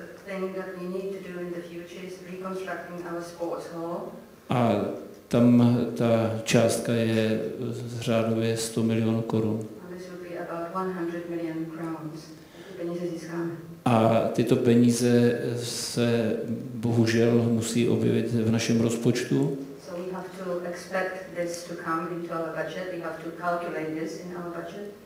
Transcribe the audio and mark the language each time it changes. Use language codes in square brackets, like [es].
[en] thing that we need to do in the future is reconstructing our sports hall. [cs] A tam ta částka je řádově 100 milionů korun. [en] And this will be about 100 million crowns. [cs] Peníze získáme. A tyto peníze se bohužel musí objevit v našem rozpočtu. [en] So we have to expect this to come into our budget. We have to calculate this in our budget.